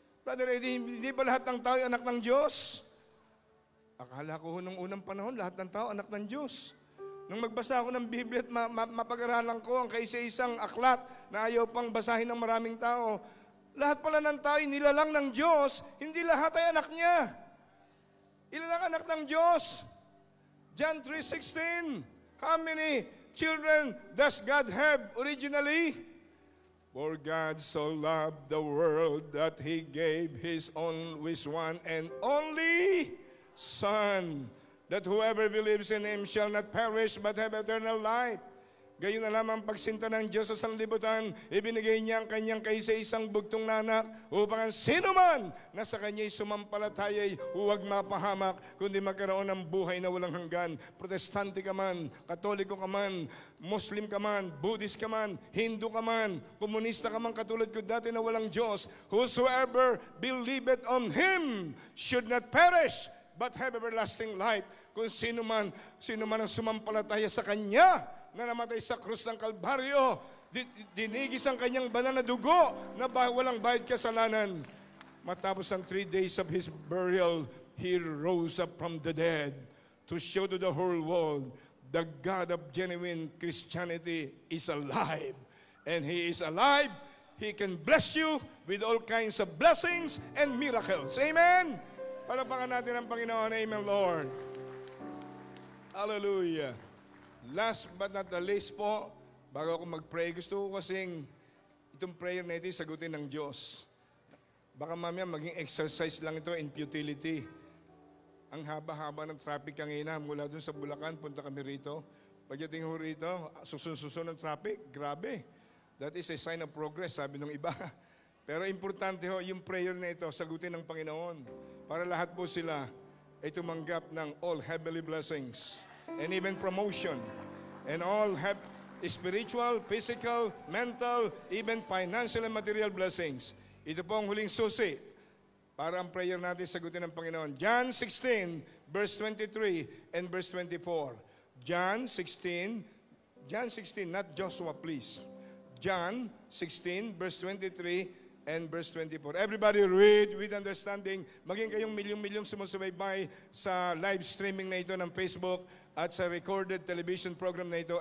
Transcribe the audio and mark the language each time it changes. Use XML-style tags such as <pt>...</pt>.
<tl>Brother Eddie, hindi ba lahat ng tao ay anak ng Diyos? Akala ko nung unang panahon, lahat ng tao anak ng Diyos. Nung magbasa ako ng Biblia at mapag-aralan ko ang kaisa-isang aklat na ayaw pang basahin ng maraming tao, lahat pala ng tao ay nilalang ng Diyos, hindi lahat ay anak niya. Ilan ang anak ng Diyos? John 3:16.</tl> <en>How many children does God have originally? For God so loved the world that He gave His only one and only Son, that whoever believes in Him shall not perish but have eternal life.</en> <tl>Gayon na lamang pagsinta ng Diyos sa sanlibutan, ibinigay niya ang kanyang kaisa-isang bugtong na anak upang ang sino man na sa kanya'y sumampalataya'y huwag mapahamak, kundi magkaroon ng buhay na walang hanggan. Protestante ka man, Katoliko ka man, Muslim ka man, Buddhist ka man, Hindu ka man, komunista ka man katulad ko dati na walang Diyos,</tl> <en>whosoever believeth on Him should not perish but have everlasting life.</en> <tl>Kung sino man ang sumampalataya sa Kanya, na namatay sa krus ng Kalbaryo, dinigis ang kanyang banal na dugo na walang bayad kasalanan. Matapos ang</tl> <en>3 days of His burial, He rose up from the dead to show to the whole world the God of genuine Christianity is alive. And He is alive. He can bless you with all kinds of blessings and miracles. Amen?</en> <tl>Palapakan natin ang Panginoon.</tl> <en>Amen, Lord. Hallelujah. Last but not the least</en> <tl>po, bago ako mag-pray, gusto ko kasing itong prayer na ito sagutin ng Diyos. Baka mamaya maging exercise lang ito</tl> <en>in futility.</en> <tl>Ang haba-haba ng traffic kanina, mula dun sa Bulacan, punta kami rito. Pagdating ho rito, susun ng traffic, grabe.</tl> <en>That is a sign of progress,</en> <tl>sabi ng iba. Pero importante ho, yung prayer na ito, sagutin ng Panginoon. Para lahat po sila ay tumanggap ng</tl> <en>all heavenly blessings. And even promotion, and all have spiritual, physical, mental, even financial and material blessings.</en> <tl>Ito po ang huling susi para ang prayer natin sagutin ng Panginoon.</tl> <en>John 16, verse 23 and verse 24. John 16, not Joshua, please. John 16, verse 23 and verse 24. Everybody read with understanding.</en> <tl>Maging kayong milyong-milyong sumusubaybay sa live streaming na ito ng Facebook at sa recorded television program na ito.</tl>